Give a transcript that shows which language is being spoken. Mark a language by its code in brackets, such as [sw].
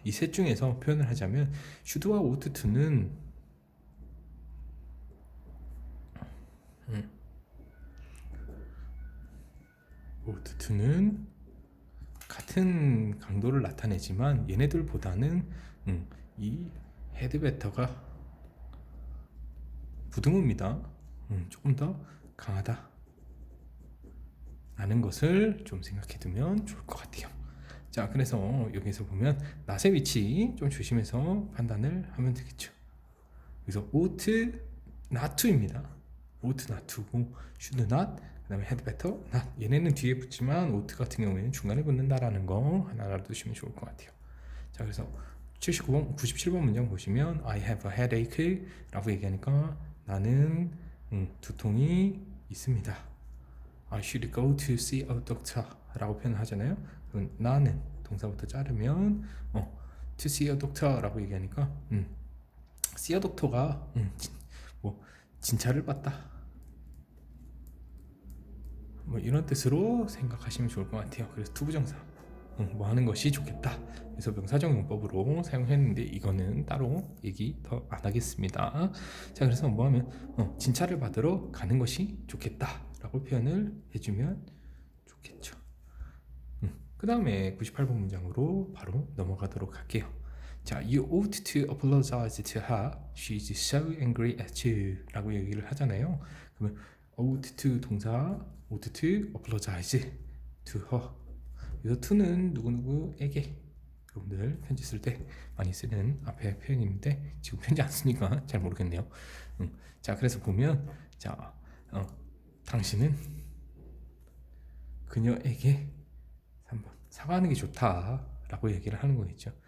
[ko] 이 셋 중에서 표현을 하자면 should와 ought to는 ought to는 같은 강도를 나타내지만 얘네들보다는 이 had better가 부등호입니다. 조금 더 강하다 라는 것을 좀 생각해 두면 좋을 것 같아요. 자, 그래서 여기서 보면 not의 위치 좀 조심해서 판단을 하면 되겠죠. 그래서 [en] ought not to입니다. ought not to고 should not, [ko] 그 다음에 [en] had better not, [ko] 얘네는 뒤에 붙지만 ought 같은 경우에는 중간에 붙는다라는 거 하나 알아두시면 좋을 것 같아요. 자, 그래서 97번 문장 보시면 [en] I have a headache [ko] 라고 얘기하니까 나는 두통이 있습니다. [en] I should go to see a doctor [ko] 라고 표현하잖아요. 그럼 나는 동사부터 자르면 [en] to see a doctor [ko] 라고 얘기하니까 [en] see a doctor가 [ko] 뭐 진찰을 받다 뭐 이런 뜻으로 생각하시면 좋을 것 같아요. 그래서 투부정사 뭐 하는 것이 좋겠다. 그래서 명사적 용법으로 사용했는데 이거는 따로 얘기 더 안 하겠습니다. 자, 그래서 뭐 하면 진찰을 받으러 가는 것이 좋겠다 라고 표현을 해주면 좋겠죠. 그 다음에 98번 문장으로 바로 넘어가도록 할게요. 자, [en] you ought to apologize to her. She's so angry at you [ko] 라고 얘기를 하잖아요. 그러면 [en] ought to [ko] 동사, [en] ought to apologize to her. [ko] 그래서 to는 누구누구에게, 여러분들 편지 쓸 때 많이 쓰는 앞에 표현인데 지금 편지 안 쓰니까 잘 모르겠네요. 자, 그래서 보면 자, 당신은 그녀에게 3번 사과하는 게 좋다 라고 얘기를 하는 거겠죠.